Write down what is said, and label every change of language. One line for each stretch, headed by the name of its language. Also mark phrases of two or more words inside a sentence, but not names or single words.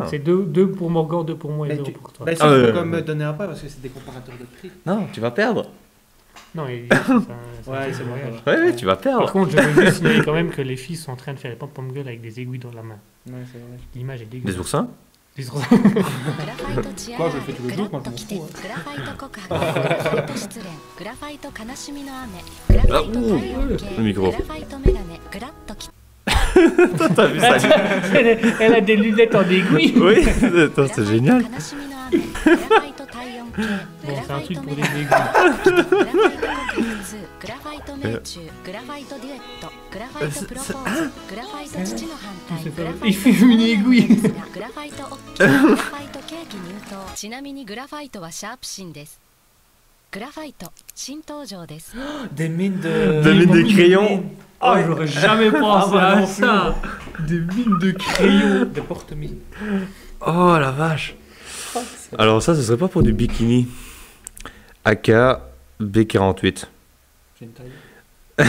French: Donc c'est 2 pour Morgan, 2 pour moi et Mais 0 tu- pour toi. Bah, ça, Ah, tu ouais, peux quand même ouais. me donner un point parce que c'est des comparateurs de prix. Non, tu vas perdre. Non, il Ouais, c'est c'est le bon. voyage. Ouais, tu vas Par perdre. contre, je veux juste signaler quand même que les filles sont en train de faire les pom-pom girls avec des aiguilles dans la main. Ouais, c'est vrai. L'image est Des dégueulasse. oursins? Des oursins.
Japanese: グラファイトチア
French: quoi,
Japanese: ガ
French: je le
Japanese: ー
French: fais
Japanese: ル
French: tous les
Japanese: グ
French: jours,
Japanese: ラ
French: moi,
Japanese: ッと
French: je
Japanese: 来て
French: m'en
Japanese: グ
French: fous,
Japanese: ラファイト告白グラファイト失恋グラファイト悲しみの雨グラファイト体温計
French: Le micro.
Japanese: グラファイトメガネグラッと来て
French: T'as vu ça? Elle a des lunettes en aiguille. Oui, attends, c'est génial.
Japanese: 悲しみの雨グラファイト体温計
French: Bon,
Japanese: グラ
French: c'est
Japanese: フ
French: un
Japanese: ァイ
French: truc
Japanese: ト
French: pour
Japanese: メ
French: les
Japanese: ガネ
French: aiguilles.
Japanese: グラファイト告白2グラファイト命中グラファイトデュエットグラファイトプロポーズグラファイト父の反対グラファイト
French: Il fait une aiguille.
Japanese: グラファイト OK グラファイトケーキ入刀ちなみにグラファイトはシャープシンですグラファイト新登場です
French: Des mines de. Des mines de crayons. Oh, j'aurais jamais pensé bah à non ça. Des mines de crayons. Des porte-mines. Oh la vache. Alors ça, ce serait pas pour du bikini. AK B48. J'ai une taille.